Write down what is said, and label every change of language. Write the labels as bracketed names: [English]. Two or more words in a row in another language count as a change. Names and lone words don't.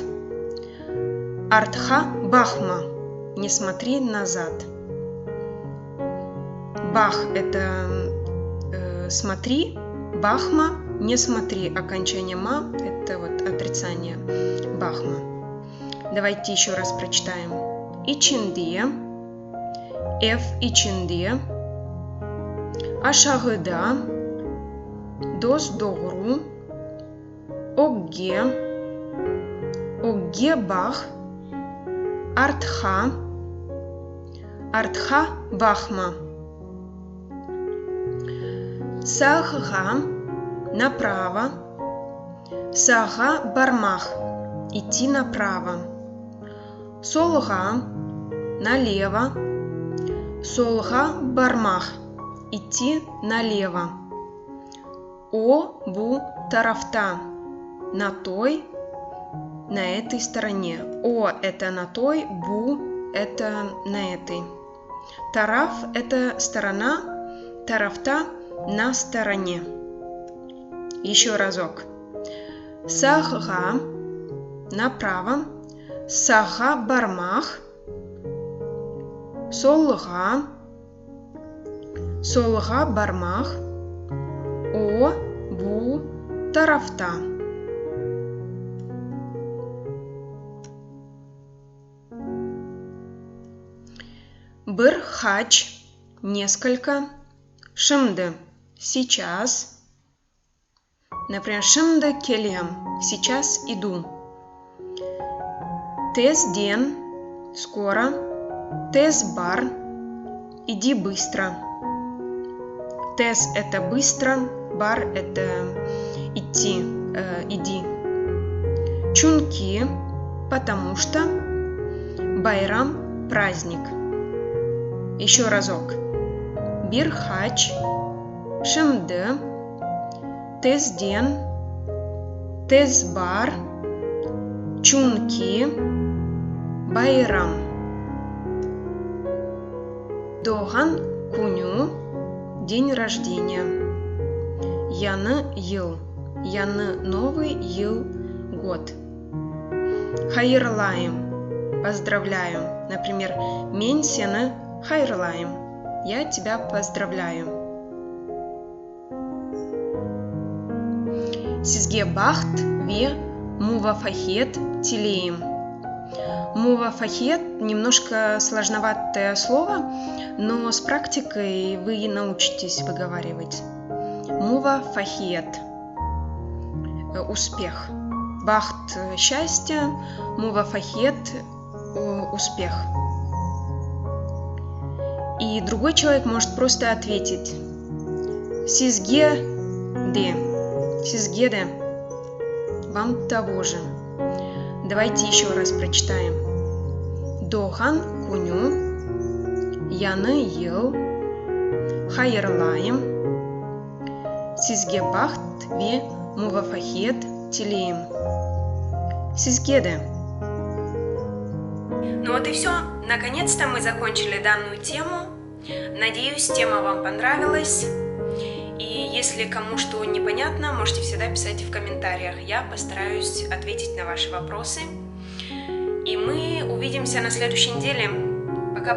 [Crimean Tatar] Артха бахма. [Russian] Не смотри назад. Бах – это смотри, бахма – не смотри. Окончание ма – это вот отрицание. [Crimean Tatar] Бахма. [Russian] Давайте еще раз прочитаем. [Crimean Tatar] İçinde, ev içinde, aşağıda, dost doğru, oge bah, артха бахма. [Russian] Саха направо. [Crimean Tatar] Саха бармах. [Russian] Идти направо. Солга налево. [Crimean Tatar] Солга бармах. [Russian] Идти налево. [Crimean Tatar] О бу тарафта. [Russian] На той, на этой стороне. О это на той, бу это на этой. Тараф это сторона, тарафта на стороне. Еще разок. Сага направо. [Crimean Tatar] Сага бармах. Солга. Солга бармах. О бу тарафта. Бір хач несколько. [Russian] Шымды сейчас. Например, [Crimean Tatar] шымды келем. [Russian] Сейчас иду. [Crimean Tatar] Тез ден скоро. Тез бар [Russian] иди быстро. Тез это быстро. Бар это идти. Иди. Чунки потому что. Байрам праздник. Еще разок. [Crimean Tatar] Bir haç, şimdi, tezden, tez бар, çünkü, bayram. Doğan günü, [Russian] день рождения. [Crimean Tatar] Яны yıl, яны новый yıl, [Russian] год. [Crimean Tatar] Хайырлайым, поздравляю. Например, мен сені хайырлайым. [Russian] Я тебя поздравляю. [Crimean Tatar] Сизге бахт ве мувафахет тилеем. [Russian] Мувафахет немножко сложноватое слово, но с практикой вы научитесь выговаривать. Мувафахет. Успех. Бахт счастье, мувафахет успех. И другой человек может просто ответить Сизгеде. Сизгеде. Вам того же. Давайте еще раз прочитаем. [Crimean Tatar] Дохан куню. Яны йыл. Хайырлайым. Сизге бахт ве мувафахет тилеем. Сизгеде. [Russian] Ну вот и все. Наконец-то мы закончили данную тему. Надеюсь, тема вам понравилась. И если кому что непонятно, можете всегда писать в комментариях. Я постараюсь ответить на ваши вопросы. И мы увидимся на следующей неделе.